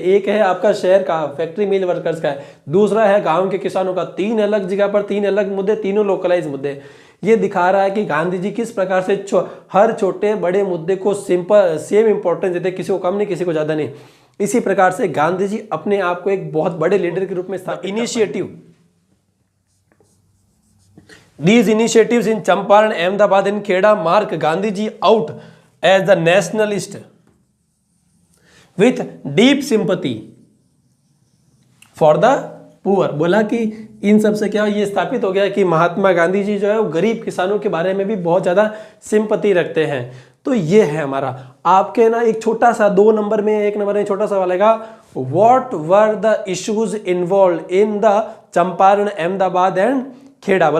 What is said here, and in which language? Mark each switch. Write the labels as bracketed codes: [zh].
[hi] एक है आपका शहर का, फैक्ट्री मिल वर्कर्स का है, दूसरा है गांव के किसानों का। तीन अलग जगह पर तीन अलग मुद्दे, तीनों लोकलाइज मुद्दे। ये दिखा रहा है कि गांधी जी किस प्रकार से हर छोटे बड़े मुद्दे को [en] simple same importance [hi] देते, किसी को कम नहीं, किसी को ज्यादा नहीं। इसी प्रकार से गांधी जी अपने आप को एक बहुत बड़े लीडर के रूप में स्थापित। [en] Initiative, these initiatives in Champaran, Ahmedabad and Kheda mark Gandhi ji out as the nationalist with deep sympathy for the poor। [hi] बोला कि इन सब से क्या ये स्थापित हो गया कि महात्मा गांधी जी जो है वो गरीब किसानों के बारे में भी बहुत ज्यादा सिंपति रखते हैं। तो ये है हमारा आपके ना एक छोटा सा 2 नंबर में, 1 नंबर में छोटा सा वालेगा, [en] What were the issues involved in the Champaran, Ahmedabad and Kheda.